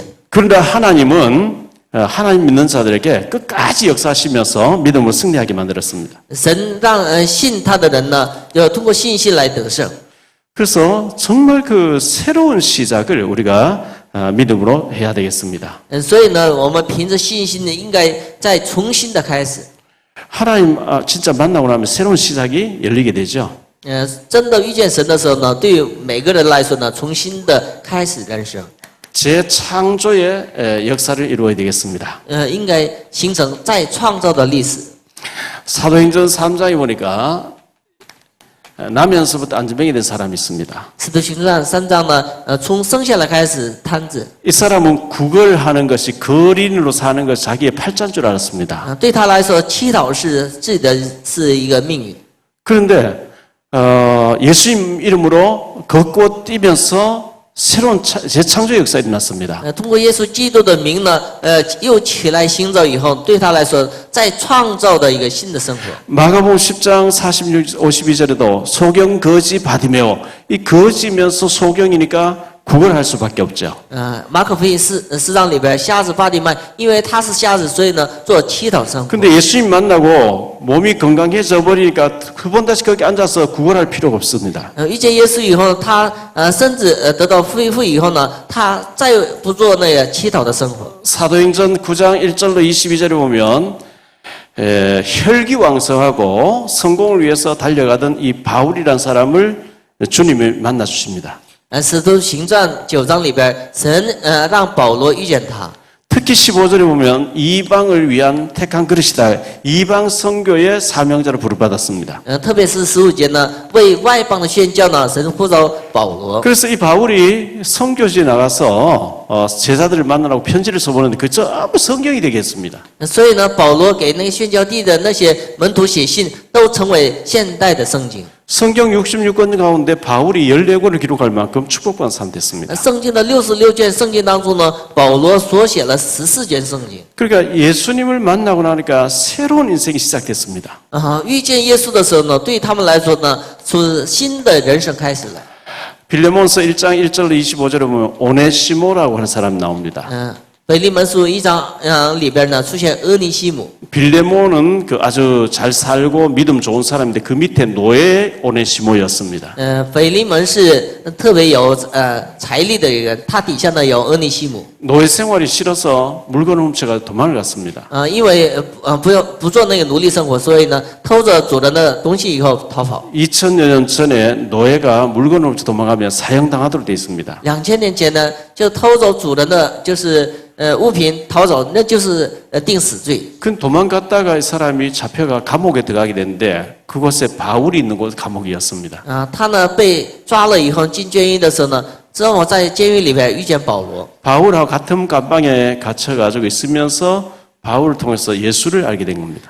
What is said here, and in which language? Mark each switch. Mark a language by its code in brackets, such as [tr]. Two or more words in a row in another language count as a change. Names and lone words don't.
[ko] 그런데 하나님은 하나님 믿는 자들에게 끝까지 역사하시면서 믿음으로 승리하게 만들었습니다. [zh] 神让信他的人呢，要通过信心来得胜。 [ko] 그래서 정말 그 새로운 시작을 우리가 믿음으로 해야 되겠습니다. [zh] 所以呢，我们凭着信心呢，应该再重新的开始。 [ko] 하나님 진짜 만나고 나면 새로운 시작이 열리게 되죠. [zh] 真的遇见神的时候呢，对于每个人来说呢，重新的开始人生。 [ko] 재창조의 역사를 이루어야 되겠습니다. [zh] 应该形成再创造的历史。 [ko] 사도행전 3장에 보니까 나면서부터 안전병이 된 사람이 있습니다. [zh] 使徒行传3章呢，从生下来开始瘫子， [ko] 이 사람은 구걸하는 것이 거린으로 사는 것이 자기의 팔자인 줄 알았습니다. [zh] 对他来说，乞讨是自己的是一个命运。 [ko] 그런데 예수님 이름으로 걷고 뛰면서 새로운 재창조 역사가 일어났습니다. [zh] 通过耶稣基督的名呢，又起来行走以后，对他来说，在创造的一个新的生活。 [ko] 마가복음 10장 46, 52절에도 소경 거지 바디메오, 이 거지면서 소경이니까 구걸할 수밖에 없죠. [zh] 马可福音四章里边，瞎子巴底麦，因为他是瞎子，所以呢做乞讨生活。 [ko] 근데 예수님 만나고 몸이 건강해져 버리니까 그번 다시 거기 앉아서 구걸할 필요가 없습니다. [zh] 遇见耶稣以后，他身子得到恢复以后呢，他再不做那个乞讨的生活。 [ko] 사도행전 9장 1절로 22절에 보면 혈기왕성하고 성공을 위해서 달려가던 이 바울이라는 사람을 주님이 만나 주십니다. [zh] 使徒行传9章里边，神让保罗遇见他。 [ko] 특히 15절에 보면 이방을 위한 택한 그릇이다. 이방 선교의 사명자로 부름받았습니다. [zh] 特别是15节呢，为外邦的宣教呢，神呼召保罗。 [ko] 그래서 이 바울이 선교지에 나가서 제자들을 만나라고 편지를 써보는데 그 전부 성경이 되겠습니다. [zh] 所以呢，保罗给那个宣教地的那些门徒写信，都成为现代的圣经。 [ko] 성경 66권 가운데 바울이 14권을 기록할 만큼 축복받은 사람 됐습니다. [zh] 圣经的66卷圣经当中呢，保罗所写了14卷圣经。 [ko] 그러니까 예수님을 만나고 나니까 새로운 인생이 시작됐습니다. [zh] 遇见耶稣的时候呢，对他们来说呢，是新的人生开始了。 [ko] 빌레몬서 1장 1절로 25절에 보면 오네시모라고 하는 사람이 나옵니다. [zh] 腓利门书1章里边呢出现俄尼西姆。 [ko] 빌레몬은 그 아주 잘 살고 믿음 좋은 사람인데 그 밑에 노예 오네시모였습니다. [zh] 腓利门是特别有财力的人，他底下呢有俄尼西姆。 [ko] 노예 생활이 싫어서 물건을 훔쳐가 도망을 갔습니다. [zh] 因为不做那个奴隶生活，所以呢偷着主人的东西以后逃跑。 [ko] 2000여 년 전에 노예가 물건을 훔쳐 도망가면 사형당하도록 되어 있습니다. [zh] 2000 年前呢，就偷走主人的就是物品逃走，那就是定死罪。 [ko] 그 도망갔다가 이 사람이 잡혀가 감옥에 들어가게 됐는데 그곳에 바울이 있는 곳 감옥이었습니다. [zh] 他呢被抓了以后进监狱的时候呢，正好在监狱里边遇见保罗。 [ko] 바울하고 같은 감방에 갇혀가지고 있으면서 바울을 통해서 예수를 알게 된 겁니다.